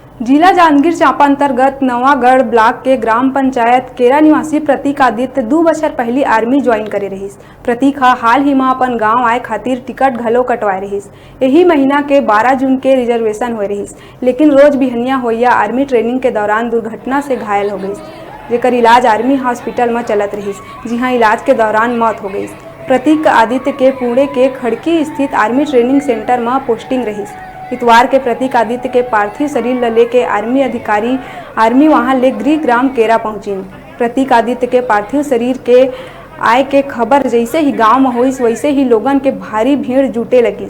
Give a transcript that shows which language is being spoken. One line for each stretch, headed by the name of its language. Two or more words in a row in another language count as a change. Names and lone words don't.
Chhattisgarhi: जिला जांजगीर चांपा अंतर्गत नवागढ़ ब्लॉक के ग्राम पंचायत केरा निवासी प्रतीक आदित्य 2 बछर पहली आर्मी ज्वाइन करे रहिस। प्रतीक हाल ही में अपन गांव आए खातिर टिकट घलो कटवाए रहिस। यही महीना के 12 जून के रिजर्वेशन होए रहिस, लेकिन रोज बिहनिया होइया आर्मी ट्रेनिंग के दौरान दुर्घटना से घायल हो गई, जेकर इलाज आर्मी हॉस्पिटल में चलत रहिस, जिहां इलाज के दौरान मौत हो गई। प्रतीक आदित्य के पुणे के खड़की स्थित आर्मी ट्रेनिंग सेंटर में पोस्टिंग रहिस। इतवार के प्रतीक आदित्य के पार्थिव शरीर ल लेके आर्मी अधिकारी वहां ले गृह ग्राम केरा पहुंचिन। प्रतीक आदित्य के पार्थिव शरीर के आए के खबर जैसे ही गांव में हुई, वैसे ही लोगन के भारी भीड़ जुटे लगिस।